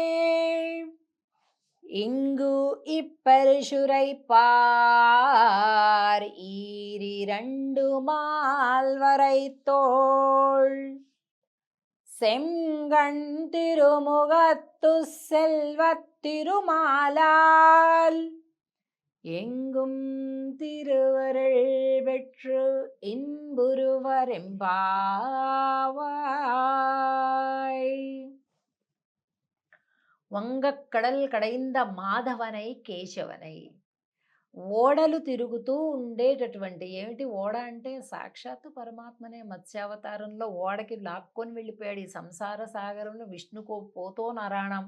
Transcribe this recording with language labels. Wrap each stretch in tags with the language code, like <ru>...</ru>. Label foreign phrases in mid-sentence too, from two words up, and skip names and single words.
<ta>இங்கு இப்பரிசுரைப்பார் ஈரிரண்டு மால்வரை தோள் செங்கண் திருமுகத்து செல்வத் திருமாலால் எங்கும் திருவருள் பெற்று இன்புருவரெம்பாவாய். வங்கக்கடல் கடைந்த மாதவனை கேசவனை.</ta> <te>ఓడలు తిరుగుతూ ఉండేటటువంటి, ఏమిటి ఓడ అంటే సాక్షాత్తు పరమాత్మనే మత్స్యావతారంలో ఓడకి లాక్కొని వెళ్ళిపోయాడు ఈ సంసార సాగరంలో విష్ణుకు పోతో నారాయణం.</te>